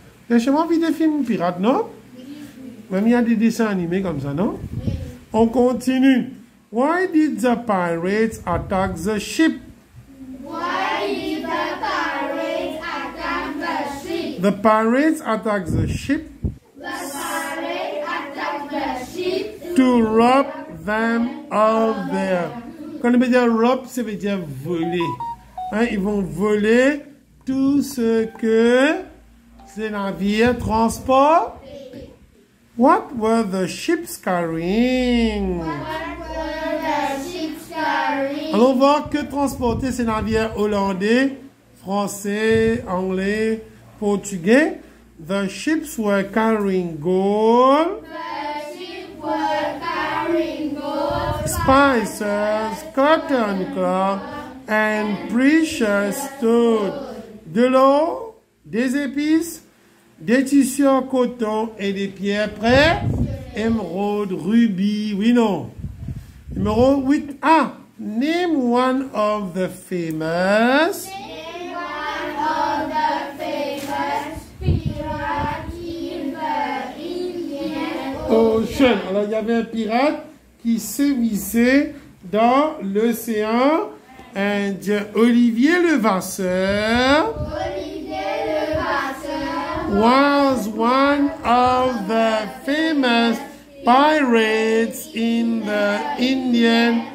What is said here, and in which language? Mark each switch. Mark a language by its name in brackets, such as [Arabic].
[French] J'ai envie des films pirates, non? Même il y a des dessins animés comme ça, non? On continue. [English] Why did the pirates attack the ship? Why did the pirates attack the ship? The pirates attacked the ship The pirates attacked the ship to rob them of their. [French] Quand on veut dire rob, ça veut dire voler. Hein, ils vont voler tout ce que ces navires transportent. [English] What were the ships carrying? What were the ships carrying? [French] Allons voir que transporter ces navires hollandais, français, anglais, portugais. [English] The ships were carrying gold, The ships were carrying gold, spices, cotton cloth, and precious stones. [French] De l'eau, des épices, des tissus en coton et des pierres près. Émeraude, rubis, oui, non. Numéro 8. [English] Ah, name one of the famous. Name one of the famous pirates in the Indian Ocean. [French] Alors, il y avait un pirate qui sévissait dans l'océan Indien. [English] Olivier Levasseur Olivier Levasseur was one of the famous pirates in the Indian